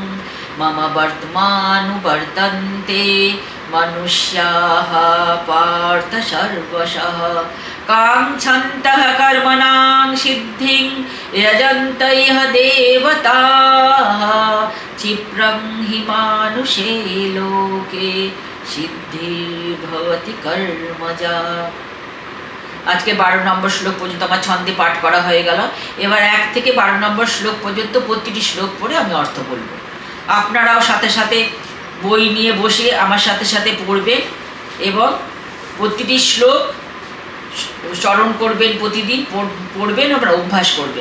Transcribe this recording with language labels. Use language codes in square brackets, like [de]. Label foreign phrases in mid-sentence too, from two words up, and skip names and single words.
[sa] मम वर्त्मानुवर्तन्ते मनुष्याः पार्थ सर्वशः काङ्क्षन्तः कर्मणां सिद्धिं यजन्त इह देवताः क्षिप्रं हि मानुषे लोके सिद्धिर्भवति कर्मजा। [bn] আজকে 12 নম্বর শ্লোক পর্যন্ত আমার ছন্দে পাঠ করা হয়ে গেল। এবার 1 থেকে 12 নম্বর শ্লোক পর্যন্ত প্রতিটি শ্লোক পড়ে আমি অর্থ বলবো। আপনারাও সাথে সাথে বই নিয়ে বসে আমার সাথে সাথে পড়বেন এবং প্রতিটি শ্লোক স্মরণ করবেন, প্রতিদিন পড়বেন, আমরা অভ্যাস করবেন।